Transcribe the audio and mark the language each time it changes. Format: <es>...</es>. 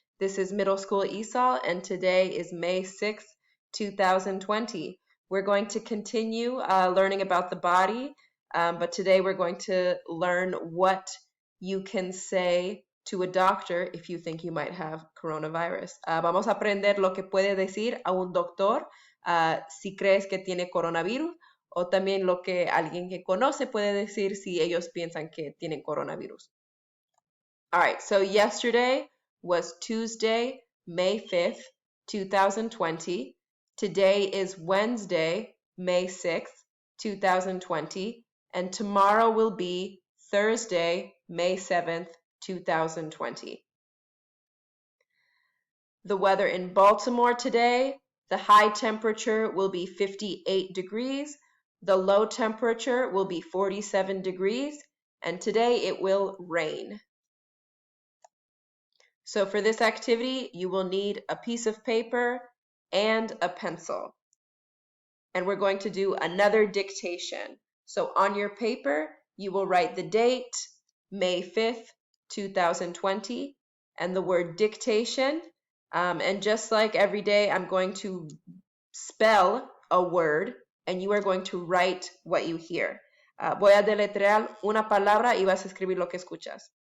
<en>This is Middle School ESOL, and today is May 6th, 2020. We're going to continue learning about the body, but today we're going to learn what you can say to a doctor if you think you might have coronavirus.</en> <es>Vamos a aprender lo que puede decir a un doctor si crees que tiene coronavirus, o también lo que alguien que conoce puede decir si ellos piensan que tienen coronavirus.</es> <en>All right, so yesterday was Tuesday, May 5th, 2020. Today is Wednesday, May 6th, 2020. And tomorrow will be Thursday, May 7th, 2020. The weather in Baltimore today, the high temperature will be 58 degrees. The low temperature will be 47 degrees, and today it will rain. So for this activity, you will need a piece of paper and a pencil. And we're going to do another dictation. So on your paper, you will write the date, May 5th, 2020, and the word dictation. And just like every day, I'm going to spell a word, and you are going to write what you hear.</en> <es>Voy a deletrear una palabra y vas a escribir lo que escuchas.</es>